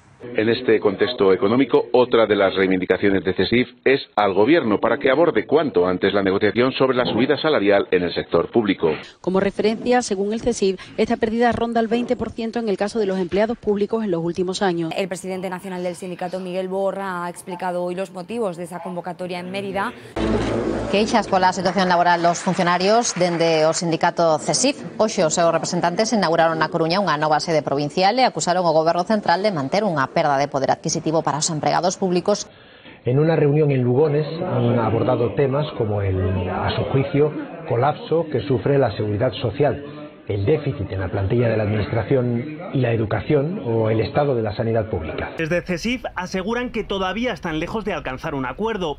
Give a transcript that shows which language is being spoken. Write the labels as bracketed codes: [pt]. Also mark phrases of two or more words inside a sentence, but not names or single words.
[es] En este contexto económico, otra de las reivindicaciones de CESIF es al Gobierno para que aborde cuanto antes la negociación sobre la subida salarial en el sector público. Como referencia, según el CESIF, esta pérdida ronda el 20% en el caso de los empleados públicos en los últimos años. El presidente nacional del sindicato, Miguel Borra, ha explicado hoy los motivos de esa convocatoria en Mérida. [gl] Queixas pola situación laboral dos funcionarios dende o sindicato CESIF. Hoxe os seus representantes inauguraron na Coruña unha nova sede provincial e acusaron ao Goberno central de manter unha pérdida de poder adquisitivo para os empregados públicos. [es] En una reunión en Lugones han abordado temas como el, a su juicio, colapso que sufre la seguridad social, el déficit en la plantilla de la administración y la educación o el estado de la sanidad pública. Desde CESIF aseguran que todavía están lejos de alcanzar un acuerdo.